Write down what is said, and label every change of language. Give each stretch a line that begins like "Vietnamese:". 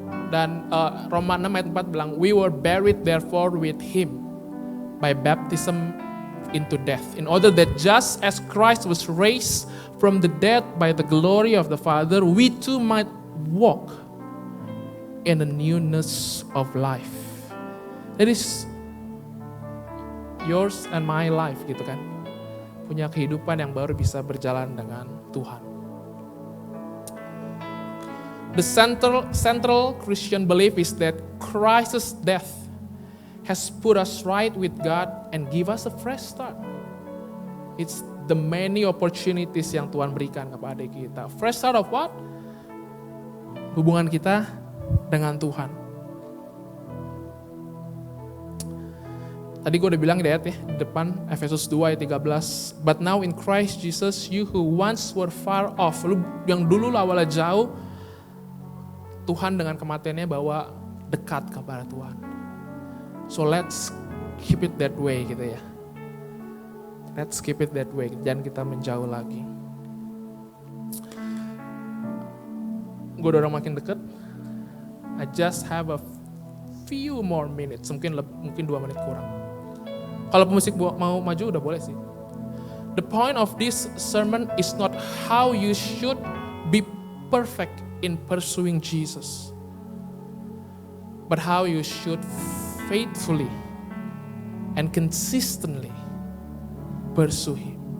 Indonesian: Dan Roma 6 ayat 4 bilang,
English: we were buried therefore with him by baptism into death, in order that just as Christ was raised from the dead by the glory of the Father, we too might walk in the newness of life. That is yours and my life
Indonesian: gitu kan. Punya kehidupan yang baru bisa berjalan dengan Tuhan.
English: The central Christian belief is that Christ's death has put us right with God and give us a fresh start. It's the many opportunities
Indonesian: yang Tuhan berikan kepada kita.
English: Fresh start of what?
Indonesian: Hubungan kita dengan Tuhan. Tadi gue udah bilang di ayat ya, di depan Efesus 2 ayat 13.
English: But now in Christ Jesus, you who once were far off,
Indonesian: lu yang dulu awalnya jauh, Tuhan dengan kematiannya bawa dekat kepada Tuhan.
English: So let's keep it that way
Indonesian: gitu ya.
English: Let's keep it that way,
Indonesian: jangan kita menjauh lagi. Gue udah makin deket.
English: I just have a few more minutes,
Indonesian: mungkin 2 menit kurang. Kalau pemusik mau maju udah boleh sih.
English: The point of this sermon is not how you should be perfect in pursuing Jesus, but how you should faithfully and consistently pursue Him.